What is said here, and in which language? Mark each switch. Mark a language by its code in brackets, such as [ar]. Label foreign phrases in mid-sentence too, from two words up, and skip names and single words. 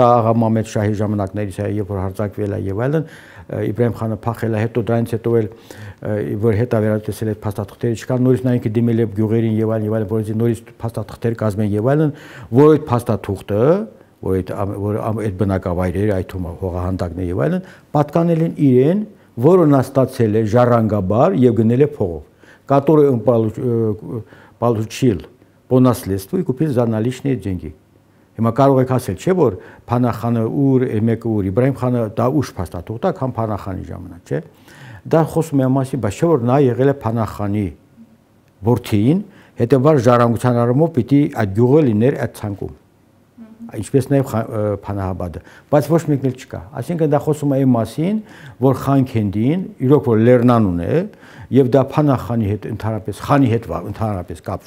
[hy] աղա Մամեդ Շահի ժամանակներից է, երբ որ հարձակվել է եւ այլն, Իբրահիմ խանը փախել է, հետո դրանից հետո էլ որ հետա վերադասել այդ փաստաթղթերը, չկան նորից նա ինքը դիմել է գյուղերին եւ այլն, որից նորից փաստաթղթեր կազմեն եւ այլն, որ այդ փաստաթուղթը, որ այդ բնակավայրերը, այդ հողահանդակներ եւ այլն, պատկանել են իրեն, որը նա ստացել է ժառանգաբար եւ գնել է փողով, [ru] который он получил по наследству и купил за наличные деньги։ [hy] Հիմա կարող եք ասել, չէ՞ որ Փանախանը ուր, մեկը ուր, Իբրահիմ խանը դա ուշ փաստաթուղթ է, քան Փանախանի ժամանակ, չէ՞։ Դա խոսում է ամասի, բայց չէ՞ որ նա եղել է Փանախանի որդին, հետեւաբար ժառանգության առումով պիտի այդ գյուղը լիներ այդ ցանկում։ Ինչպես նաև Փանահաբադը, բայց ոչ մեկն էլ չկա։ Այսինքն դա խոսում է այն մասին, որ Խանքենթին իրոք որ լեռնանուն է եւ դա Փանախանի հետ ընդհանրապես խանի հետ ընդհանրապես